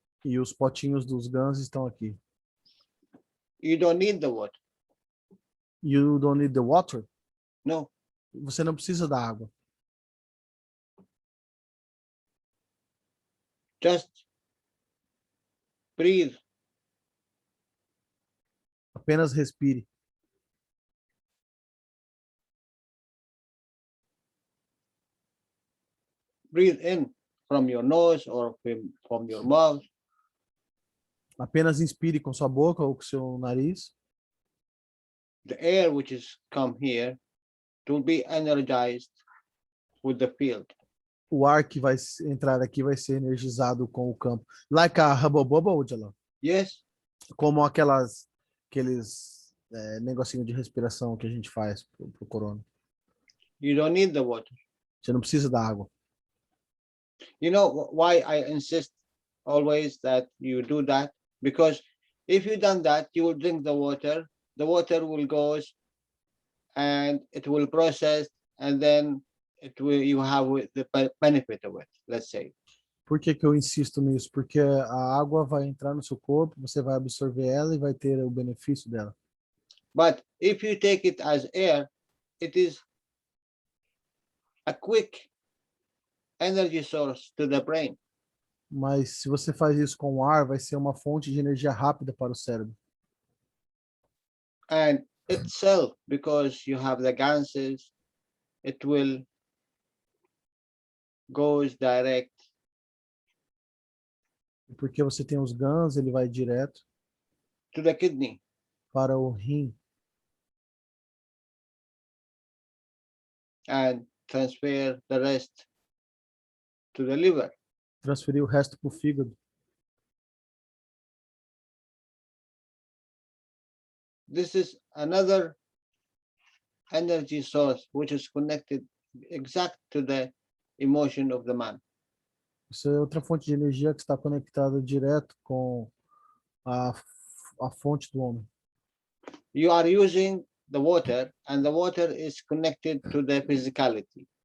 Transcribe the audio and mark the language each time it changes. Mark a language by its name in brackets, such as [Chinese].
[Portuguese] e os potinhos dos guns estão aqui. [English] You don't need the water. You don't need the water? No. [Portuguese] Você não precisa da água. [English] Just breathe. [Portuguese] Apenas respire. [English] Breathe in from your nose or from your mouth. [Portuguese] Apenas inspire com sua boca ou com seu nariz. [English] The air which is come here to be energized with the field. [Portuguese] O ar que vai entrar aqui vai ser energizado com o campo. [English] Like a hubble bubble, Jalal? Yes. [Portuguese] Como aqueles negocinho de respiração que a gente faz pro corona. [English] You don't need the water. [Portuguese] Você não precisa da água. [English] You know why I insist always that you do that? Because if you done that, you will drink the water will go and it will process, and then you have the benefit of it, let's say. [Portuguese] Por que eu insisto nisso? Porque a água vai entrar no seu corpo, você vai absorver ela e vai ter o benefício dela. [English] But if you take it as air, it is a quick energy source to the brain. [Portuguese] Mas se você faz isso com o ar, vai ser uma fonte de energia rápida para o cérebro. [English] And itself, because you have the ganses, it will goes direct. [Portuguese] Porque você tem os guns, ele vai direto [English] to the kidney. [Portuguese] Para o rim. [English] And transfer the rest to the liver. [Portuguese] Transferir o resto para o fígado. [English] This is another energy source which is connected exact to the emotion of the man. [Portuguese] Isso é outra fonte de energia que está conectada direto com a fonte do homem. [English] You are using the water, and the water is connected to the physicality.